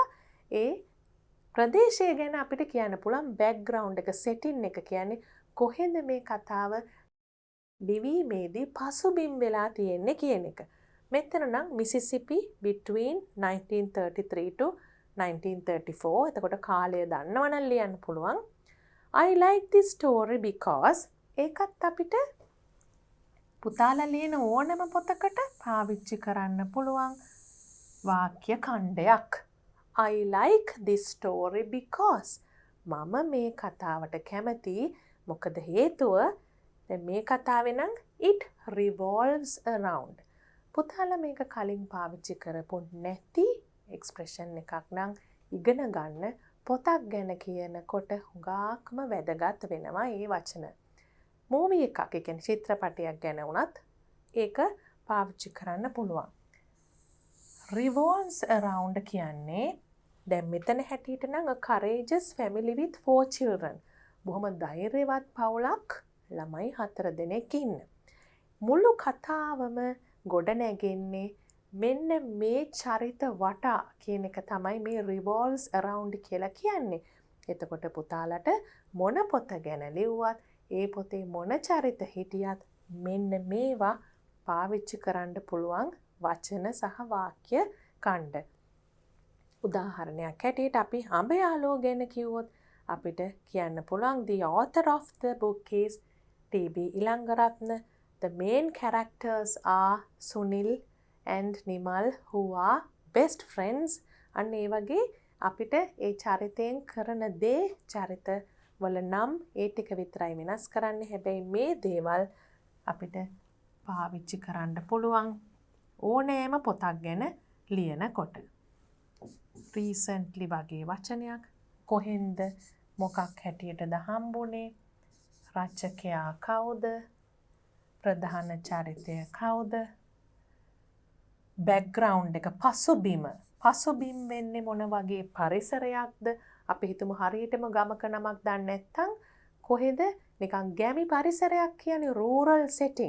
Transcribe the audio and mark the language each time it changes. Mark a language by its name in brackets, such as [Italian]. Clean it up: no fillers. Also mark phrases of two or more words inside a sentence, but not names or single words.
[Sinhala] ඒ ප්‍රදේශය ගැන අපිට කියන්න පුළුවන් බෑග්ග්‍රවුන්ඩ් එක, setting එක කියන්නේ කොහෙද මේ කතාව ලිවීමේදී පසුබිම් වෙලා තියෙන්නේ කියන එක. මෙතන නම් [English] Mississippi between 1933 to 1934. [Sinhala] එතකොට කාලය දන්නවනම් ලියන්න පුළුවන්. [English] I like this story because [Sinhala] ඒකත් අපිට පුතාලා ලියන ඕනම පොතකට පාවිච්චි කරන්න පුළුවන් වාක්‍ය ඛණ්ඩයක්. [English] I like this story because [Sinhala] මම මේ කතාවට කැමති. මොකද හේතුව දැන් මේ කතාවේ නම් [English] it revolves around. [Sinhala] පුතාලා මේක කලින් පාවිච්චි කරපු නැති එක්ස්ප්‍රෙෂන් එකක් නම් ඉගෙන ගන්න පොතක් ගැන කියනකොට හුඟක්ම වැදගත් වෙනවා මේ වචන. මූවි එකක්, ඒ කියන්නේ චිත්‍රපටයක් ගැන වුණත් ඒක පාවිච්චි කරන්න පුළුවන්. [English] revolves around [Sinhala] කියන්නේ දැන් මෙතන හැටියට නම් [English] a courageous family with 4 children. [Sinhala] බොහොම ධෛර්යවත් පවුලක්, ළමයි 4 දෙනෙක් ඉන්න. මුළු කතාවම ගොඩ නැගෙන්නේ මෙන්න මේ චරිත වටා කියන එක තමයි මේ [English] revolves around [Sinhala] කියලා කියන්නේ. එතකොට පුතාලට මොන පොත ගැන ලිව්වත්, ඒ පොතේ මොන චරිත හිටියත් මෙන්න මේවා පාවිච්චි කරන්න පුළුවන් වචන සහ වාක්‍ය ඛණ්ඩ. උදාහරණයක් හැටියට අපි අඹ යාළුවෝ ගැන කිව්වොත් අපිට කියන්න පුළුවන් [English] the author of the book is T.B. [Sinhala] ඉලංගරත්න. [English] The main characters are Sunil and Nimal who are best friends. [Sinhala] අන්න ඒ වගේ අපිට ඒ චරිතයෙන් කරන දේ චරිත වල නම් ඒ ටික විතරයි වෙනස් කරන්නේ. හැබැයි මේ දේවල් අපිට පාවිච්චි කරන්න පුළුවන් ඕනෑම පොතක් ගැන ලියනකොට. recently වගේ වචනයක්, කොහෙන්ද, මොකක් හැටියටද හම්බුනේ, රචකයා කවුද, ප්‍රධාන චරිතය කවුද, බෑග්ග්‍රවුන්ඩ් එක පසුබිම් වෙන්නේ මොන වගේ පරිසරයක්ද, අපි හිතමු හරියටම ගමක නමක් දන්නේ නැත්නම් කොහෙද නිකන් ගැමි පරිසරයක් කියන්නේ [English] rural setting.